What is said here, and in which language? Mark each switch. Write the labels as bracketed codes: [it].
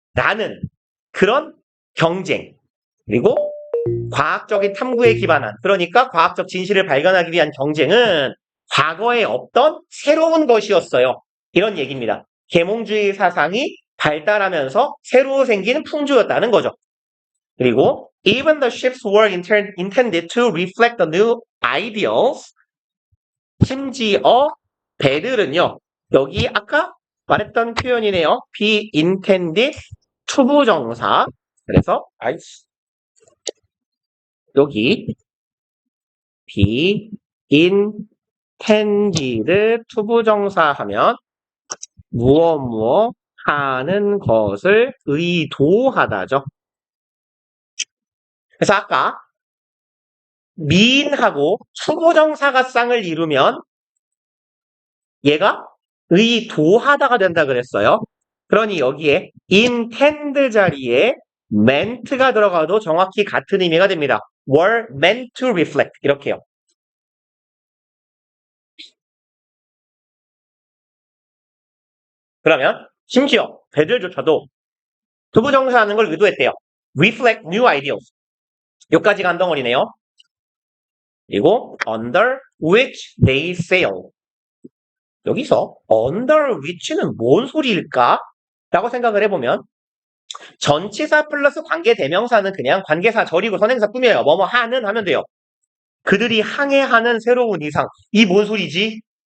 [ko] 라는 그런 경쟁. 그리고 과학적인 탐구에 기반한, 그러니까 과학적 진실을 발견하기 위한 경쟁은 과거에 없던 새로운 것이었어요. 이런 얘기입니다. 계몽주의 사상이 발달하면서 새로 생긴 풍조였다는 거죠. 그리고 [en] even the ships were intended to reflect the new ideals. [ko] 심지어 배들은요. 여기 아까 말했던 표현이네요. [en] be intended [ko] 투부정사. 그래서 여기 be intended 투부정사 하면 무엇 하는 것을 의도하다죠. 그래서 아까 mean하고 투부정사가 쌍을 이루면 얘가 의도하다가 된다 그랬어요. 그러니 여기에 intend 자리에 meant가 들어가도 정확히 같은 의미가 됩니다. [en] were meant to reflect [ko] 이렇게요. 그러면 심지어 배들조차도 투부정사하는 걸 의도했대요. [en] reflect new ideals. [ko] 여기까지가 한 덩어리네요. 그리고 [en] under which they sail. [ko] 여기서 under which는 뭔 소리일까? 라고 생각을 해보면 전치사 플러스 관계대명사는 그냥 관계사 절이고 선행사 꾸며요. 뭐뭐 하는 하면 돼요. 그들이 항해하는 새로운 이상. 이 뭔 소리지?